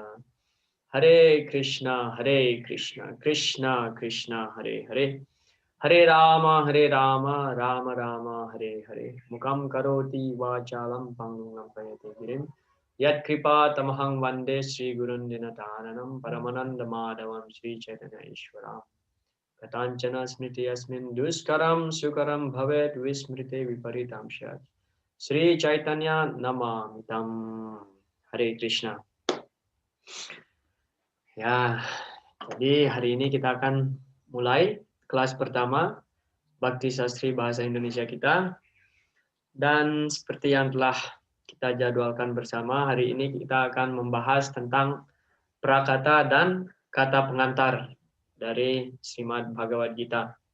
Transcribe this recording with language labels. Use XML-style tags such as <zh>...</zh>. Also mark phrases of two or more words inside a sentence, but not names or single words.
<sa>Hare Krishna Krishna Krishna Hare Hare Hare Rama Rama Rama Hare Hare Mukam Karoti Vachalam Pangam Payate Girim Yat Kripa Tamahang Vande Sri Gurun Dinataranam Paramananda Madhavam Sri Chaitanya Ishwaram Katanchana Smriti Asmin Duskaram Sukaram Bhavet Vismrite Viparitam Shyat Sri Chaitanya Namamitam. Hare Krishna.</sa> <id>Ya, jadi hari ini kita akan mulai kelas pertama Bakti Sastri Bahasa Indonesia kita. Dan seperti yang telah kita jadwalkan bersama, hari ini kita akan membahas tentang prakata dan kata pengantar dari Srimad Bhagavad Gita.</id>